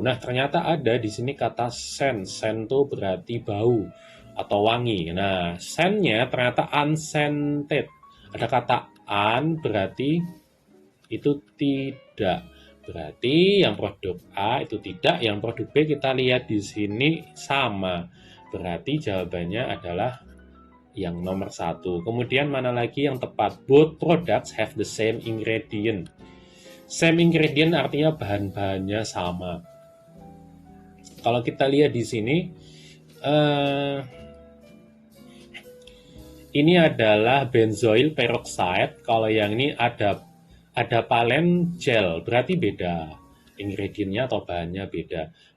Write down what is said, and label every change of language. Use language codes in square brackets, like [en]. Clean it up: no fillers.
[id] Nah, ternyata ada di sini kata scent. Scent itu berarti bau atau wangi. Nah, scent-nya ternyata unscented. Ada kata an berarti itu tidak. Berarti yang produk A itu tidak, yang produk B kita lihat di sini sama. Berarti jawabannya adalah yang nomor 1. Kemudian mana lagi yang tepat? [en] Both products have the same ingredient. [id] Same ingredient artinya bahan-bahannya sama. Kalau kita lihat di sini, ini adalah benzoyl peroxide. Kalau yang ini ada palen gel, berarti beda. Ingredientnya atau bahannya beda.